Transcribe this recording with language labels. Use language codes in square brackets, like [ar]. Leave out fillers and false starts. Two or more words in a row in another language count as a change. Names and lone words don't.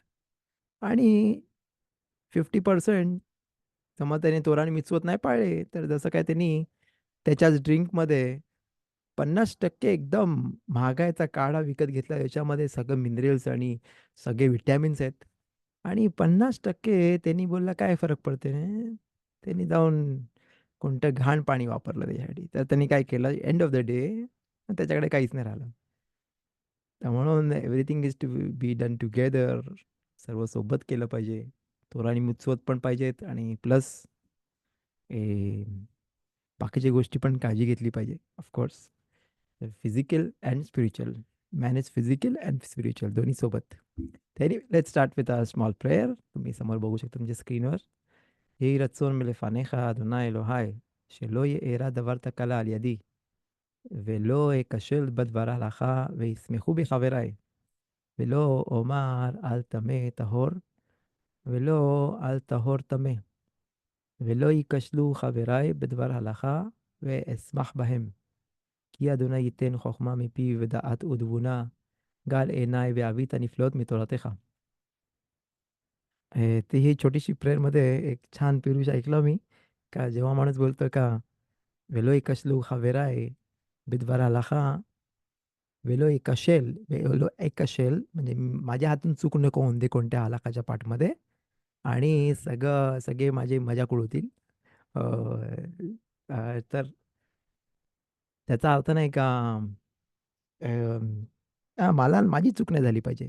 [mr] आणि 50% समज त्याने तोराण मिचवत नाही पाळले, तर जसं काय त्यांनी त्याच्याच ड्रिंकमध्ये 50% एकदम महागाचा काढा विकत घेतला, याच्यामध्ये सगळं मिनरल्स आणि सगळे विटॅमिन्स आहेत. आणि 50% त्यांनी बोलला काय फरक पडते रे? त्यांनी जाऊन कोणतं घाण पाणी वापरलं त्याच्यासाठी. तर त्यांनी काय केलं, [en] end of the day [mr] त्याच्याकडे काहीच नाही राहिलं. तर म्हणून [en] everything is to be done together. [mr] सर्व सोबत केलं पाहिजे. तोरा आणि मुचवत पण पाहिजेत आणि प्लस बाकीच्या गोष्टी पण काळजी घेतली पाहिजे ऑफकोर्स. [en] physical and spiritual, manage physical and spiritual [mr] दोन्ही सोबत. तरी [en] let start with a small prayer. [mr] तुम्ही समोर बघू शकता तुमच्या स्क्रीनवर. [he] יהי רצון מלפניך, אדוני אלוהי, שלא יארע דבר תקלה על ידי, ולא אכשל בדבר הלכה, וישמחו בי חבריי, ולא אומר אל טמא טהור, ולא אל טהור טמא, ולא ייכשלו חבריי בדבר הלכה, ואשמח בהם. כי אדוני ייתן חוכמה מפיו ודעת ותבונה, גל עיניי ואבית הנפלאות מתורתך. [mr] ती ही छोटीशी प्रेयरमध्ये एक छान पिरुष ऐकलं मी, का जेव्हा माणूस बोलतो का [he] ולא אכשל חבריי בדבר הלכה, ולא אכשל, ולא אכשל [mr] म्हणजे माझ्या हातून चूक नको होऊन दे कोणत्या हलाखाच्या पाठमध्ये, आणि सगळे माझे मजाक उडवतील. अ, तर त्याचा अर्थ नाही का मला माझी चूक नाही झाली पाहिजे.